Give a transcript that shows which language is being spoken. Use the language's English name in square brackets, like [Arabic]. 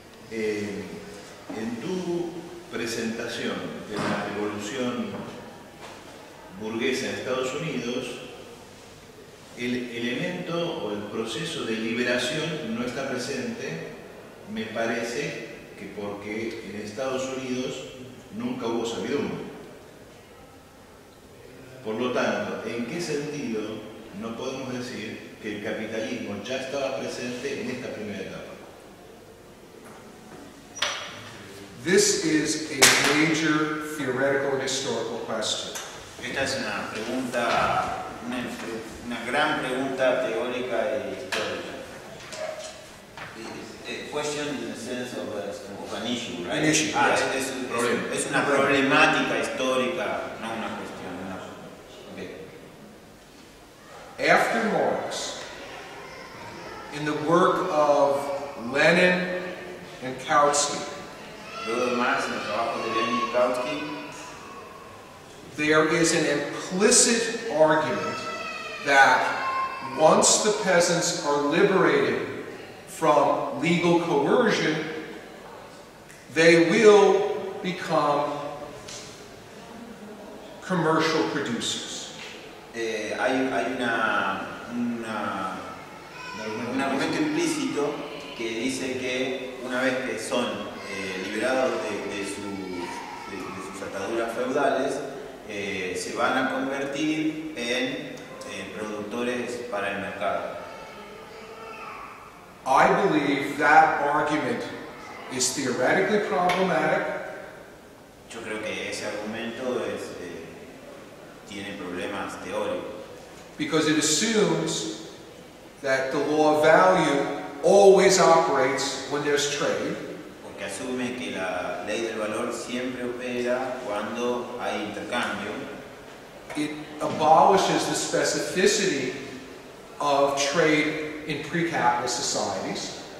[Spanish] En tu presentación de la revolución burguesa en Estados Unidos, el elemento o el proceso de liberación no está presente, me parece que porque en Estados Unidos nunca hubo servidumbre. Por lo tanto, ¿en qué sentido no podemos decir que el capitalismo ya estaba presente en esta primera etapa? [English] This is a major theoretical and historical question. [Spanish] Esta es una pregunta, una gran pregunta teórica e histórica. [English] A question in the sense of an issue, right? An issue, yes. [Spanish] Es una problemática histórica, no una cuestión. [English] Okay. After Marx, in the work of Lenin and Kautsky, [Spanish] Luego de Marx, en el trabajo de Lenin y Kautsky, [English] there is an implicit argument that once the peasants are liberated from legal coercion, they will become commercial producers. [Spanish] hay un argumento implícito que dice que una vez que son liberados de sus ataduras feudales, se van a convertir en productores para el mercado. [English] I believe that argument is theoretically problematic. [Spanish] Yo creo que ese argumento tiene problemas teóricos. [English] Because it assumes that the law of value always operates when there's trade. [Spanish] Porque asume que la ley del valor siempre opera cuando hay intercambio. [English] It abolishes the specificity of trade in pre-capitalist societies.